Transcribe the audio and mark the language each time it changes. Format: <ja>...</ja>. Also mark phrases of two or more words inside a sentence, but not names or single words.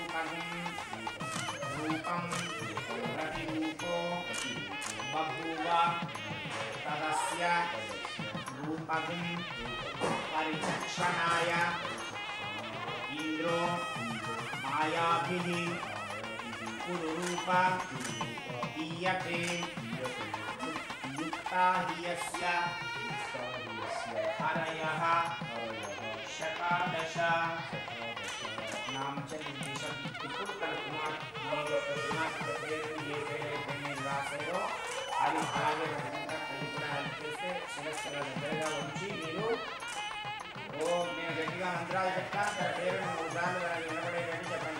<sa>రూపం ప్రతిరూపో బభూవ తదస్య రూపం పరిచక్షణాయ ఇంద్రో మాయాభిః कुरुरूपा ईयते युक्ता हियस्य हरयः शतादश</sa> <te>नाम निर्देशం ఇప్పుడు కలుపుమా మీరు రాసారో అది అలాగే చేస్తే శిరస్సుల దగ్గరగా ఉంచి మీరు ఓం నేను గట్టిగా మంత్రాలు చెప్తాను తన పేరును 3 సార్లు వినబడేటట్టు చెప్పండి.</te>